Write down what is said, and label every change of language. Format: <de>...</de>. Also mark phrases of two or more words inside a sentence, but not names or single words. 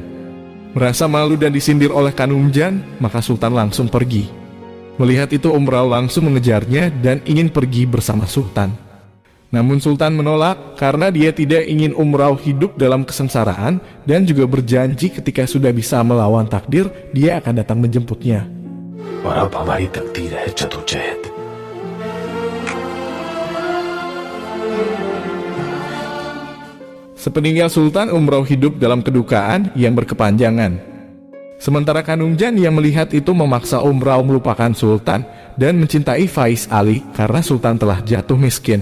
<id>Merasa malu dan disindir oleh Kanungjan, maka Sultan langsung pergi. Melihat itu Umrau langsung mengejarnya dan ingin pergi bersama Sultan. Namun Sultan menolak karena dia tidak ingin Umrau hidup dalam kesengsaraan dan juga berjanji ketika sudah bisa melawan takdir, dia akan datang menjemputnya.</id> <hi>और अब हमारी तकदीर है जदोजहद।</hi> <id>Sepeninggal Sultan, Umrau hidup dalam kedukaan yang berkepanjangan. Sementara Kanungjan yang melihat itu memaksa Umrau melupakan Sultan dan mencintai Faiz Ali karena Sultan telah jatuh miskin.</id>